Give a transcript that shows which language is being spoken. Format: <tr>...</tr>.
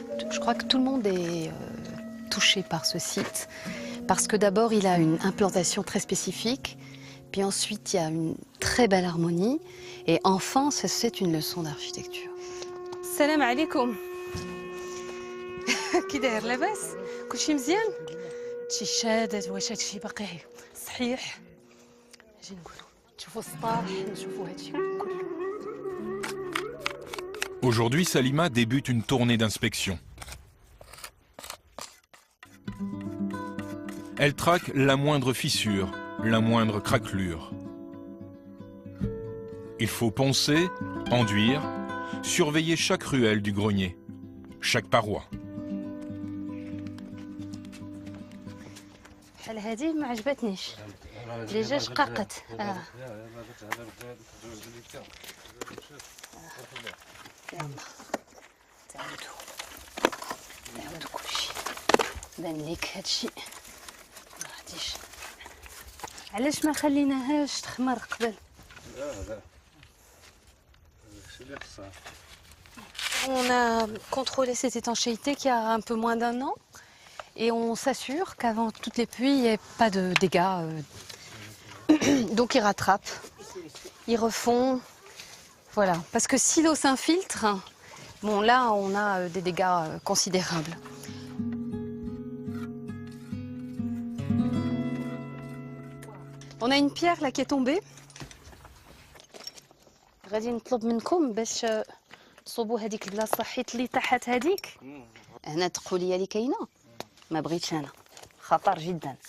<fr>Je crois que tout le monde est touché par ce site, parce que d'abord il a une implantation très spécifique, puis ensuite il y a une très belle harmonie, et enfin c'est une leçon d'architecture.</fr> <ar>Salam alaikum. كي داير لاباس كلشي مزيان هادشي شادد واش هادشي باقي صحيح اجي نقولوا نشوفوا السطح نشوفوا هادشي كله.</ar> <fr>Aujourd'hui, Salima débute une tournée d'inspection. Elle traque la moindre fissure, la moindre craquelure. Il faut poncer, enduire, surveiller chaque ruelle du grenier, chaque paroi.</fr> <ar>بحال هادي ما عجبتنيش ديجا شققت تعاودو كلشي بان ليك هادشي ما غاديش علاش ما خليناهاش تخمر قبل لا هادشي اللي خصها.</ar> <fr>On a contrôlé cette étanchéité qui a un peu moins d'un an et on s'assure qu'avant toutes les pluies, il n'y ait pas de dégâts. Donc ils rattrapent, ils refont. Voilà. Parce que si l'eau s'infiltre, bon là on a des dégâts considérables. On a une pierre là qui est tombée.</fr> <ar>غادي نطلب منكم باش تصوبوا هذيك البلاصه الصحيت اللي طاحت هذيك هنا تقولي لي كاينه ما بغيتش انا خطر جدا</ar>